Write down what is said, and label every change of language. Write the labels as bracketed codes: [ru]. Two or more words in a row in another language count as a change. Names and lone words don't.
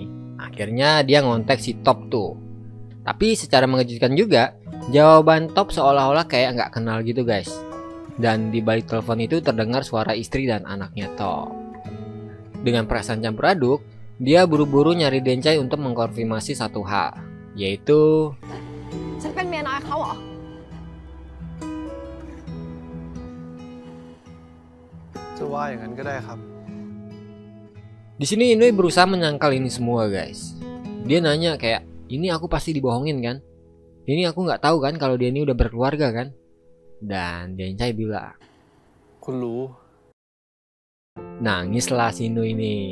[id] Akhirnya dia ngontek si Top tuh. Tapi secara mengejutkan juga, jawaban Top seolah-olah kayak nggak kenal gitu guys. Dan di balik telepon itu terdengar suara istri dan anaknya Top. Dengan perasaan campur aduk, dia buru-buru nyari Dencai untuk mengkonfirmasi satu hal, yaitu [th] ฉันเป็นเมียน้อยเขาเหรอ จะว่าอย่างนั้นก็ได้ครับ [id] di sini Nui berusaha menyangkal ini semua guys. Dia nanya kayak, ini aku pasti dibohongin kan? Ini aku nggak tahu kan kalau dia ini udah berkeluarga kan? Dan Dencai bilang, [th] คุณรู้ [id] nangislah si Nui ini.